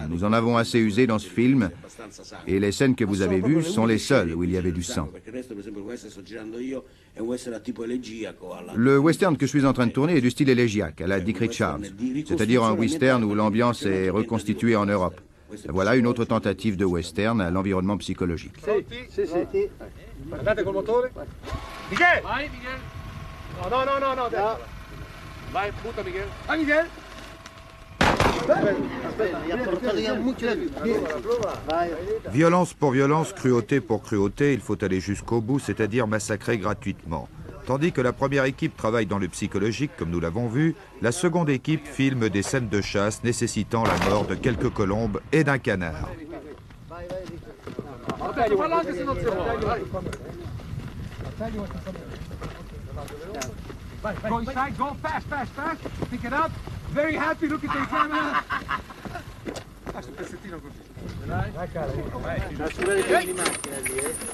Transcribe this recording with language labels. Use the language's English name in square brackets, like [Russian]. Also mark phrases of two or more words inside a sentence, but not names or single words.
[French] Nous en avons assez usé dans ce film. Et les scènes que vous avez vues sont les seules où il y avait du sang. Le western que je suis en train de tourner est du style élégiaque, à la Dick Richards. C'est-à-dire un western où l'ambiance est reconstituée en Europe. Voilà une autre tentative de western à l'environnement psychologique. [Italian] Andate col motore. Miguel! Vai, Miguel! No. Vai, butta Miguel. Vai, Miguel! [French] Violence pour violence, cruauté pour cruauté, il faut aller jusqu'au bout, c'est-à-dire massacrer gratuitement. Tandis que la première équipe travaille dans le psychologique, comme nous l'avons vu, la seconde équipe filme des scènes de chasse nécessitant la mort de quelques colombes et d'un canard. [English] Go inside, go fast. Pick it up. Very happy, look at the camera. [Italian] Sto pezzettino così. Dai, caro. Vai. Di macchina lì,